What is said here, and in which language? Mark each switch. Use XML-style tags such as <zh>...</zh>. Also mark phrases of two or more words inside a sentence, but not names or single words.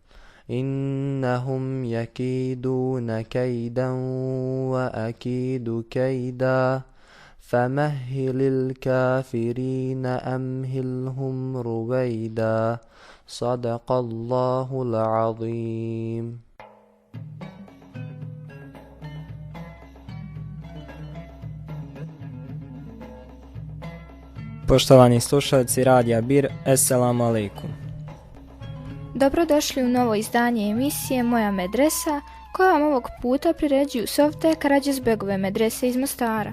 <ar>إنهم يكيدون كيدا وأكيد كيدا فمهل الكافرين أمهلهم رويدا صدق الله العظيم.</ar> <bs>Poštovani slušalci Radija Bir,</bs> <ar>السلام عليكم.</ar> <bs>Dobrodošli u novo izdanje emisije Moja medresa, koja vam ovog puta priređuju softe Karađozbegove medrese iz Mostara.</bs>